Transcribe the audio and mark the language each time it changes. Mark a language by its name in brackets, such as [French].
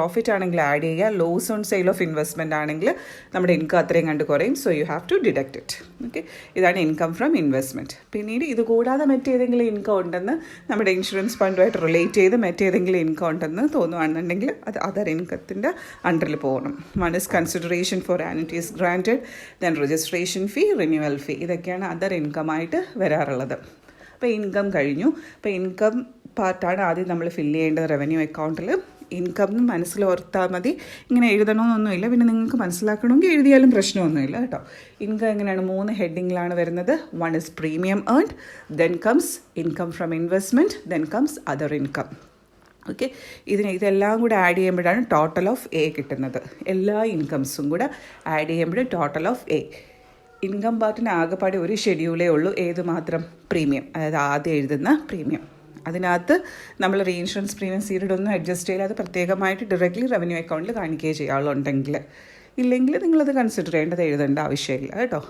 [Malayalam] Profit ആണെങ്കിൽ add ചെയ്യുക, loss on sale of investment ആണെങ്കിൽ നമ്മുടെ ഇൻകം അത്രയും കണ്ട് കുറയും. [English] So you have to deduct it. [Malayalam] Okay, ഇതാണ് ഇൻകം ഫ്രം ഇൻവെസ്റ്റ്മെൻറ്റ്. പിന്നീട് ഇത് കൂടാതെ മറ്റേതെങ്കിലും ഇൻകം ഉണ്ടെന്ന് നമ്മുടെ ഇൻഷുറൻസ് ഫണ്ടുമായിട്ട് റിലേറ്റ് ചെയ്ത് മറ്റേതെങ്കിലും ഇൻകം ഉണ്ടെന്ന് തോന്നുകയാണെന്നുണ്ടെങ്കിൽ അത് അതർ ഇൻകത്തിൻ്റെ അണ്ടറിൽ പോകണം. [English] 1 is consideration for annuities granted, then registration fee, renewal fee. [Malayalam] ഇതൊക്കെയാണ് അതർ ഇൻകമായിട്ട് വരാറുള്ളത്. അപ്പോൾ ഇൻകം കഴിഞ്ഞു. അപ്പോൾ ഇൻകം പാർട്ടാണ് ആദ്യം നമ്മൾ ഫില്ല് ചെയ്യേണ്ടത് റവന്യൂ അക്കൗണ്ടിൽ. ഇൻകം മനസ്സിൽ ഓർത്താൽ മതി, ഇങ്ങനെ എഴുതണമെന്നൊന്നുമില്ല. പിന്നെ നിങ്ങൾക്ക് മനസ്സിലാക്കണമെങ്കിൽ എഴുതിയാലും പ്രശ്നമൊന്നുമില്ല കേട്ടോ. ഇൻകം എങ്ങനെയാണ്? 3 ഹെഡിങ്ങിലാണ് വരുന്നത്. [English] 1 is premium earned, then comes income from investment, then comes other income. [Malayalam] Okay, ഇതെല്ലാം കൂടെ ആഡ് ചെയ്യുമ്പോഴാണ് ടോട്ടൽ ഓഫ് എ കിട്ടുന്നത്. എല്ലാ ഇൻകംസും കൂടെ ആഡ് ചെയ്യുമ്പോൾ ടോട്ടൽ ഓഫ് എ. ഇൻകം പാർട്ടിന് ആകെപ്പാടെ ഒരു ഷെഡ്യൂളേ ഉള്ളൂ. ഏത് മാത്രം? പ്രീമിയം, അതായത് ആദ്യം എഴുതുന്ന പ്രീമിയം. അതിനകത്ത് നമ്മൾ റീഇൻഷുറൻസ് പ്രീമിയം സീരീഡ് ഒന്നും അഡ്ജസ്റ്റ് ചെയ്യില്ല. അത് പ്രത്യേകമായിട്ട് ഡയറക്റ്റ്ലി റവന്യൂ അക്കൗണ്ടിൽ കാണിക്കുകയോ ചെയ്യാളുണ്ടെങ്കിൽ, ഇല്ലെങ്കിൽ നിങ്ങളത് കൺസിഡർ ചെയ്യേണ്ടത് എഴുതേണ്ട ആവശ്യമില്ല കേട്ടോ.